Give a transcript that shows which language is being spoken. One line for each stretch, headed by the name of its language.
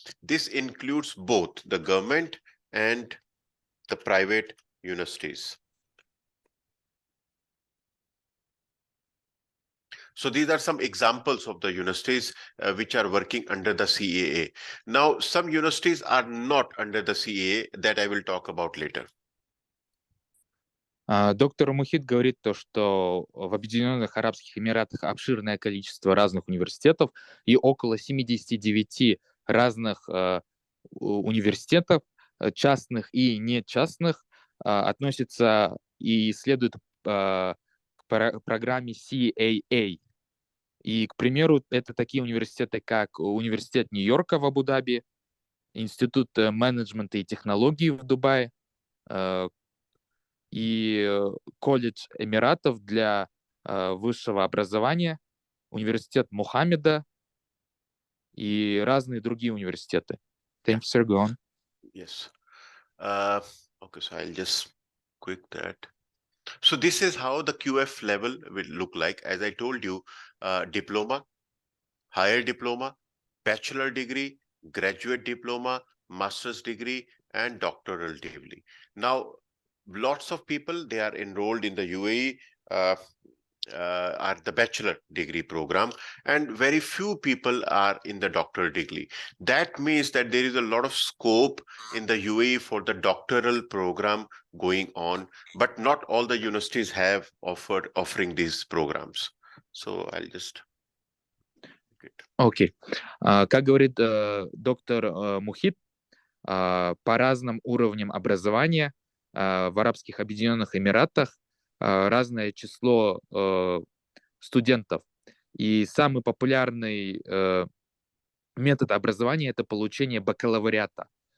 English: This includes both the government and the private universities. So these are some examples of the universities which are working under the CAA. Now, some universities are not under the CAA, that I will talk about later.
Russian: Доктор Мухит говорит то, что в Объединенных Арабских Эмиратах обширное количество разных университетов и около 79 разных университетов, частных и не частных, относятся и следуют к программе CAA. И, к примеру, это такие университеты, как Университет Нью-Йорка в Абу-Даби, Институт менеджмента и технологий в Дубае и колледж Эмиратов для высшего образования, Университет Мухаммеда и разные другие университеты.
English: Thank you, sir. Go on. Yes. Okay, so I'll just quick that. So this is how the QF level will look like. As I told you, diploma, higher diploma, bachelor degree, graduate diploma, master's degree, and doctoral degree. Now, lots of people, they are enrolled in the UAE are the bachelor degree program, and very few people are in the doctoral degree. That means that there is a lot of scope in the UAE for the doctoral program going on, but not all the universities have offering these programs. So I'll just...
Russian: Окей. Как говорит доктор Мухит, по разным уровням образования в Арабских Объединенных Эмиратах разное число студентов. И самый популярный метод образования — это получение бакалавриата.